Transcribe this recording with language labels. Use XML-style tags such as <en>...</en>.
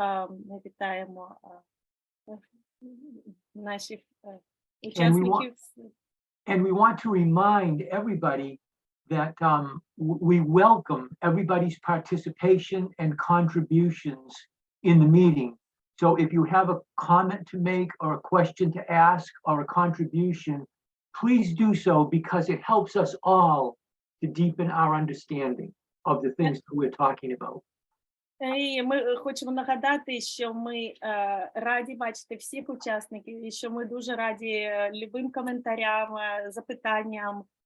<uk>Ми вітаємо наших учасників.</uk> <en>And we want to remind everybody that we welcome everybody's participation and contributions in the meeting. So if you have a comment to make or a question to ask or a contribution, please do so because it helps us all to deepen our understanding of the things that we're talking about.</en> <uk>І ми хочемо нагадати, що ми раді бачити всіх учасників, і що ми дуже раді любим коментарям, запитанням.</uk>